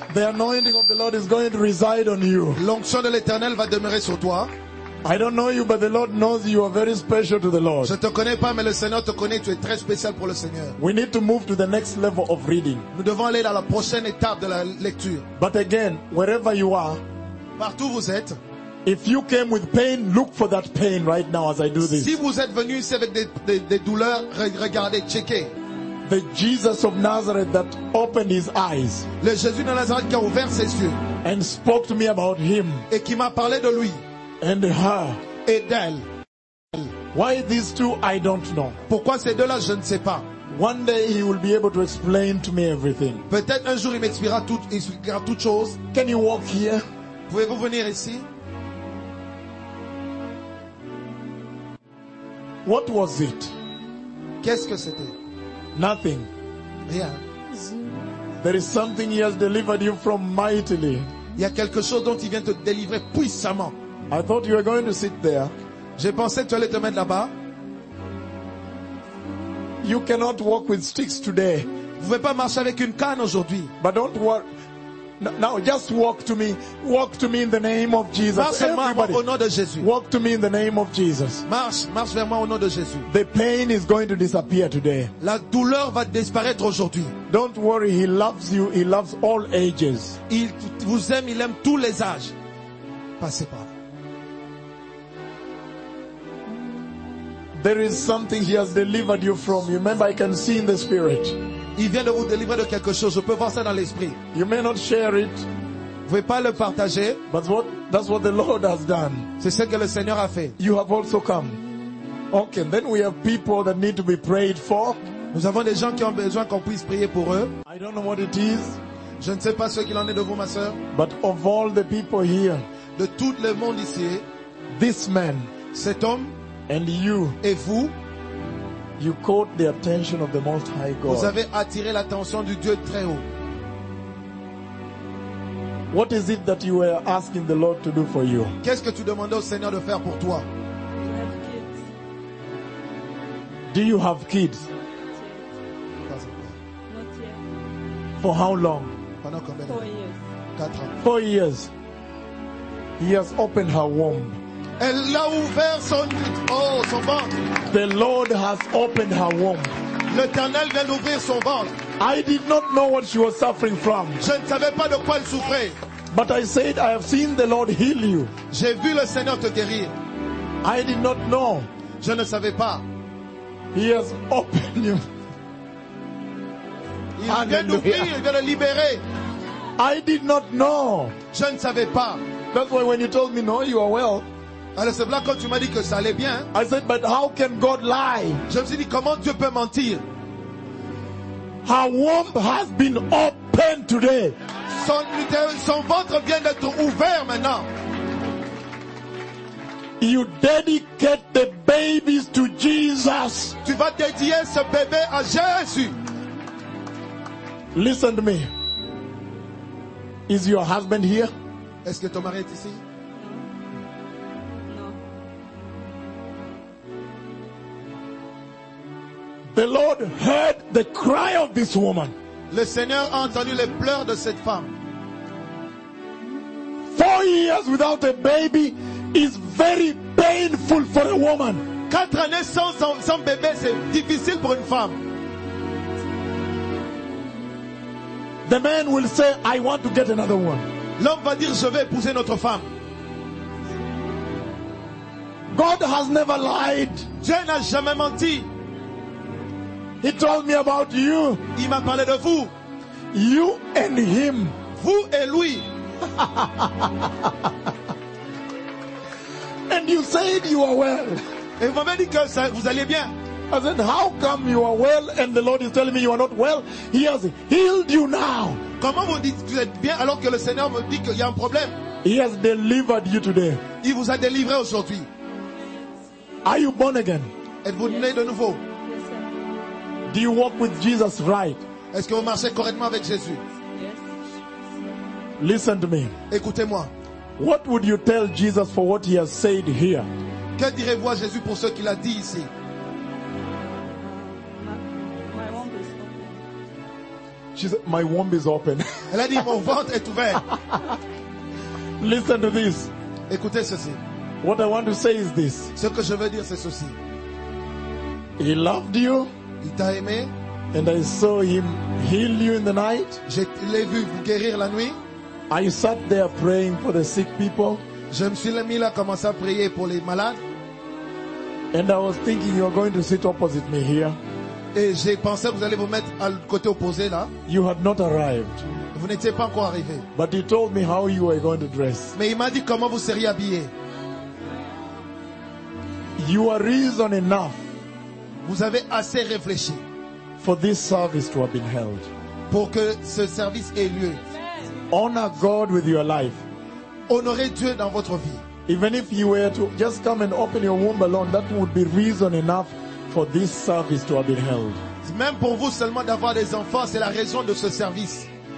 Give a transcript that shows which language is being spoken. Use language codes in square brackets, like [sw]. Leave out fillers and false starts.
[en] The anointing of the Lord is going to reside on you. [fr] L'onction de l'Éternel va demeurer sur toi. [en] I don't know you, but the Lord knows you are very special to the Lord. [fr] Je te connais pas, mais le Seigneur te connaît. Tu es très spécial pour le Seigneur. [en] We need to move to the next level of reading. [fr] Nous devons aller à la prochaine étape de la lecture. [en] But again, wherever you are, [fr] partout vous êtes, [en] if you came with pain, look for that pain right now as I do this. [fr] Si vous êtes venu ici avec des douleurs, regardez, checkez. [en] The Jesus of Nazareth that opened his eyes. [fr] Le Jésus de Nazareth qui a ouvert ses yeux. [en] And spoke to me about him. [fr] Et qui m'a parlé de lui. [en] And her. [fr] Et d'elle. [en] Why these two, I don't know. [fr] Pourquoi ces deux-là, je ne sais pas. [en] One day he will be able to explain to me everything. [fr] Peut-être un jour il m'expliquera toute chose. [en] Can you walk here? [fr] Pouvez-vous venir ici? [en] What was it? [fr] Qu'est-ce que c'était? [en] Nothing. [fr] Rien. [en] There is something he has delivered you from mightily. [fr] Il y a quelque chose dont il vient te délivrer puissamment. [en] I thought you were going to sit there. [fr] J'ai pensé que tu allais te mettre là-bas. [en] You cannot walk with sticks today. [fr] Vous pouvez pas marcher avec une canne aujourd'hui. [en] But don't walk. Now just walk to me. Walk to me in the name of Jesus. [fr] Marche au nom de Jésus. [en] Walk to me in the name of Jesus. [fr] Marche vers moi au nom de Jésus. [en] The pain is going to disappear today. [fr] La douleur va disparaître aujourd'hui. [en] Don't worry, he loves you. He loves all ages. [fr] Il vous aime, il aime tous les âges. Passez par là. [en] There is something he has delivered you from. You remember, I can see in the spirit. [fr] Il vient de vous délivrer de quelque chose. Je peux voir ça dans l'esprit. [en] You may not share it. [fr] Vous pouvez pas le partager. [en] But that's what the Lord has done. [fr] C'est ce que le Seigneur a fait. [en] You have also come. Okay, then we have people that need to be prayed for. [fr] Nous avons des gens qui ont besoin qu'on puisse prier pour eux. [en] I don't know what it is. [fr] Je ne sais pas ce qu'il en est de vous, ma sœur. [en] But of all the people here, [fr] de tout le monde ici, [en] this man, [fr] cet homme, [en] and you, [fr] et vous, [en] you caught the attention of the Most High God. [fr] Vous avez attiré l'attention du Dieu très haut. [en] What is it that you were asking the Lord to do for you? [fr] Qu'est-ce que tu demandais au Seigneur de faire pour toi? [en] You have kids. Do you have kids? Not yet. For how long? [fr] Pendant combien de temps? 4 ans. [en] 4 years. He has opened her womb. [fr] Elle a ouvert son ventre. [en] The Lord has opened her womb. [fr] L'Éternel vient d'ouvrir son ventre. [en] I did not know what she was suffering from. [fr] Je ne savais pas de quoi elle souffrait. [en] But I said, I have seen the Lord heal you. [fr] J'ai vu le Seigneur te guérir. [en] I did not know. [fr] Je ne savais pas. [en] He has opened you. [fr] Il vient d'ouvrir, il vient de libérer. [en] I did not know. [fr] Je ne savais pas. [en] That's why when you told me no, you are well. [fr] Alors c'est là quand tu m'as dit que ça allait bien. [en] I said, but how can God lie? [fr] Je me suis dit, comment Dieu peut mentir? [en] Her womb has been opened today. [fr] Son ventre vient d'être ouvert maintenant. [en] You dedicate the babies to Jesus. [fr] Tu vas dédier ce bébé à Jésus. [en] Listen to me. Is your husband here? [fr] Est-ce que ton mari est ici? [en] The Lord heard the cry of this woman. [fr] Le Seigneur a entendu les pleurs de cette femme. [en] 4 years without a baby is very painful for a woman. [fr] 4 années sans bébé, c'est difficile pour une femme. [en] The man will say, I want to get another one. [fr] L'homme va dire, je vais épouser une autre femme. [en] God has never lied. [fr] Dieu n'a jamais menti. [en] He told me about you. [fr] Il m'a parlé de vous. [en] You and him. [fr] Vous et lui. [en] And you said you are well. [fr] Et vous m'avez dit que ça, vous alliez bien. [en] I said, how come you are well and the Lord is telling me you are not well? He has healed you now. [fr] Comment vous dites que vous êtes bien alors que le Seigneur me dit qu'il y a un problème? [en] He has delivered you today. [fr] Il vous a délivré aujourd'hui. [en] Are you born again? [fr] Êtes-vous né de nouveau? [en] Do you walk with Jesus right? [fr] Est-ce que vous marchez correctement avec Jésus? [en] Yes. Listen to me. [fr] Écoutez-moi. [en] What would you tell Jesus for what he has said here? [fr] Que direz-vous à Jésus pour ce qu'il a dit ici? [en] My womb is open. She said, my womb is open. [fr] Elle a dit, mon ventre est ouvert. [en] Listen to this. [fr] Écoutez ceci. [en] What I want to say is this. [fr] Ce que je veux dire, c'est ceci. [en] He loved you. [fr] Il t'a aimé. [en] And I saw him heal you in the night. [fr] Je l'ai vu vous guérir la nuit. [en] I sat there praying for the sick people. [fr] Je me suis mis là à commencer à prier pour les malades. [en] And I was thinking you are going to sit opposite me here. [fr] Et j'ai pensé que vous allez vous mettre à côté opposé là. [en] You had not arrived. [fr] Vous n'étiez pas encore arrivé. [en] But he told me how you were going to dress. [fr] Mais il m'a dit comment vous seriez habillé. [en] You are reason enough. [fr] Vous avez assez réfléchi. [en] For this service to have been held. [fr] Pour que ce service ait lieu. [en] Honor God with your life. [fr] Honorez Dieu dans votre vie. [en] Even if you were to just come and open your womb alone, that would be reason enough for this service to have been held. [fr] Même pour vous seulement d'avoir des enfants, c'est la raison de ce service.